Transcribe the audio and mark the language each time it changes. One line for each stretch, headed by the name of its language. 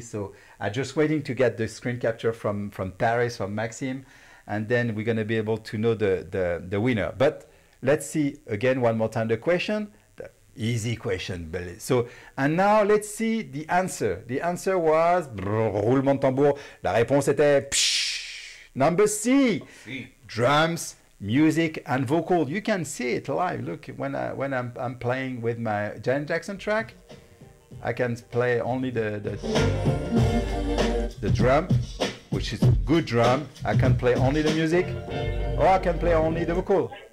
English: So I'm just waiting to get the screen capture from Paris from Maxime, and then we're gonna be able to know the winner. But let's see again one more time the question. The easy question. So and now let's see the answer. The answer was
French: roulement de tambour. La réponse était
English: number C. Drums, music and vocal. You can see it live. Look, when I'm playing with my Janet Jackson track, I can play only the drum, which is good drum. I can play only the music, or I can play only the vocal.